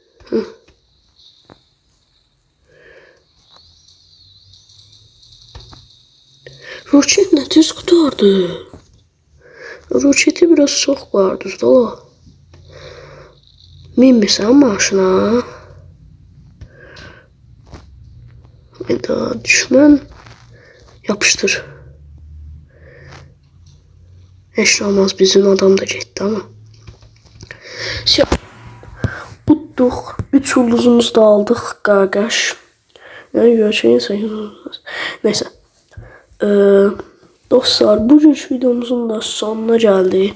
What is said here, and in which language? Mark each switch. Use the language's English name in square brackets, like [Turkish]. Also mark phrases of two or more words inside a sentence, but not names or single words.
[Turkish] Roket ne tez kurtardı. Roketi biraz çok vardı da. [Azerbaijani] Minmisən maşına. Hayda, düşman yapıştır. Heç olmaz, bizim adam da getdi ama. Utduq. 3 ulduzumuzu da aldıq, qaqaş. Yəni görüşəyin neyse. [Turkish] Dostlar, bugünkü videomuzun da sonuna geldi.